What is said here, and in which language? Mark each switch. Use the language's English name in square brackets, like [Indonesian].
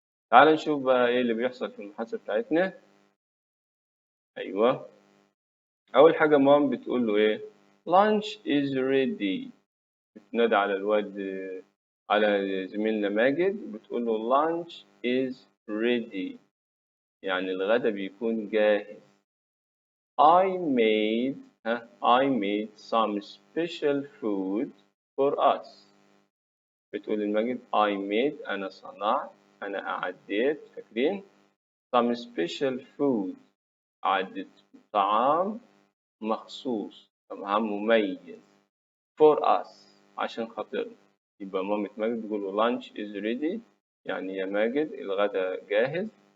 [Arabic] تعال نشوف بقى ايه اللي بيحصل في المحادثة بتاعتنا. ايوه اول حاجة مام بتقول له ايه [English] lunch is ready. [Arabic] بتنادي على الواد على زميلنا ماجد بتقول له [English] lunch is ready [Arabic] يعني الغدا بيكون جاهز. [English] I made some special food for us. [Arabic] بتقول الماجد I made أنا صنعت أنا أعديت فاكرين [English] some special food [Arabic] أعدت طعام مخصوص طعام مميز [English] for us [Arabic] عشان خاطرنا. يبقى مامة ماجد تقول له [English] lunch is ready [Arabic] يعني يا ماجد الغدا جاهز.